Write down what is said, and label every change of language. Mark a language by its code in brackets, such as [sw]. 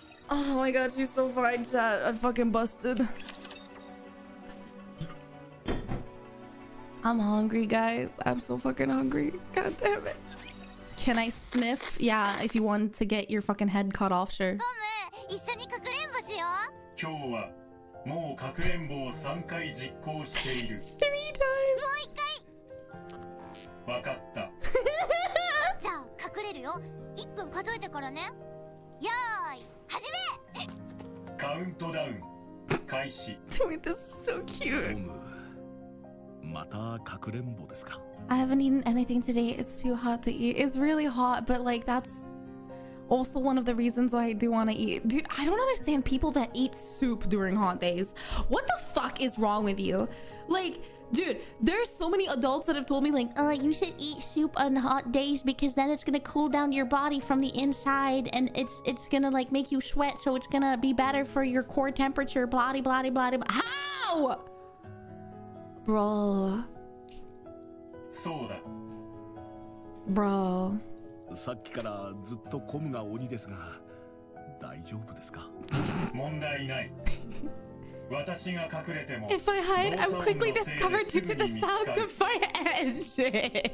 [en] Oh my god, she's so fine, chat. I fucking busted. I'm hungry, guys. I'm so fucking hungry. God damn it. Can I sniff? Yeah, if you want to get your fucking head cut off, sure. [ja] コム、一緒にかくれんぼしよう。今日はもうかくれんぼを3回実行している。 [en] 3 times. [ja] わかった。じゃあ隠れるよ。1分数えてからね。よーい、始め。カウントダウン開始。 [en] Wait, this is so cute. [ja] またかくれんぼですか。 [en] I haven't eaten anything today. It's too hot to eat. It's really hot, but like that's also one of the reasons why I do want to eat. Dude, I don't understand people that eat soup during hot days. What the fuck is wrong with you? Like, dude, there's so many adults that have told me like, you should eat soup on hot days because then it's gonna cool down your body from the inside and it's gonna like make you sweat, so it's gonna be better for your core temperature, blah blah blah blah blah. How? Bro. [ja] そうだ。 [en] Bro. [ja] さっきからずっとコムが鬼ですが大丈夫ですか。問題ない。私が隠れても [en] If I hide, I'm quickly discovered due to the sounds of my engine.